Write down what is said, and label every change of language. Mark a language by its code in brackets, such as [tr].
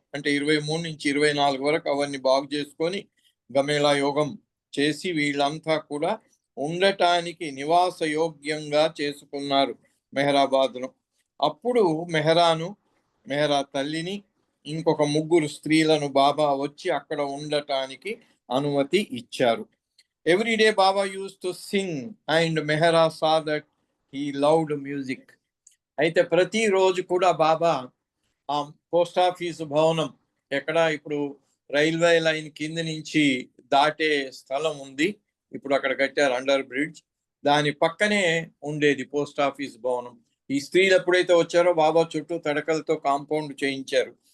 [te] అంటే 23 నుంచి 24 వరకు అవన్నీ బాగు చేసుకొని గమేళా యోగం చేసి వీళ్ళంతా కూడా ఉండటానికి నివాస యోగ్యంగా చేసుకున్నారు మెహరాబాద్ను. అప్పుడు మెహరా తల్లిని ఇంకొక 3 స్త్రీలను బాబా వచ్చి అక్కడ ఉండటానికి అనుమతి ఇచ్చారు. [en] Every day Baba used to sing and Mehra saw that he loved music. [te] అయితే ప్రతిరోజు కూడా బాబా ఆ పోస్ట్ ఆఫీసు భవనం ఎక్కడ ఇప్పుడు రైల్వే లైన్ కింద నుంచి దాటే స్థలం ఉంది, ఇప్పుడు అక్కడ కట్టారు అండర్ బ్రిడ్జ్, దాని పక్కనే ఉండేది పోస్ట్ ఆఫీస్ భవనం. ఈ స్త్రీలు ఎప్పుడైతే వచ్చారో బాబా చుట్టూ తడకలతో కాంపౌండ్ చేయించారు.